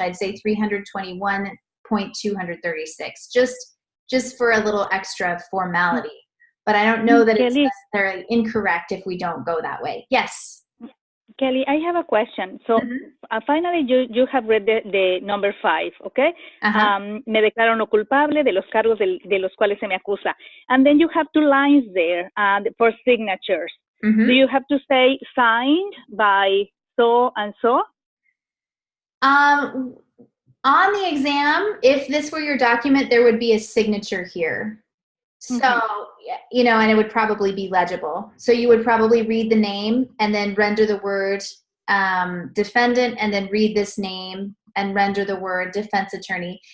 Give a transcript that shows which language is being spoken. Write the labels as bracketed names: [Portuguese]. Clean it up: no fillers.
[English] I'd say 321.236, just for a little extra formality. But I don't know that it's necessarily incorrect if we don't go that way. Yes. Kelly, I have a question. So finally, you have read the number 5, okay? [Spanish] Me declaro no culpable de los cargos de los cuales se me acusa. [English] And then you have 2 lines there for signatures. Do you have to say signed by so and so? On the exam, if this were your document, there would be a signature here. So, you know, and it would probably be legible. So you would probably read the name and then render the word defendant, and then read this name and render the word defense attorney.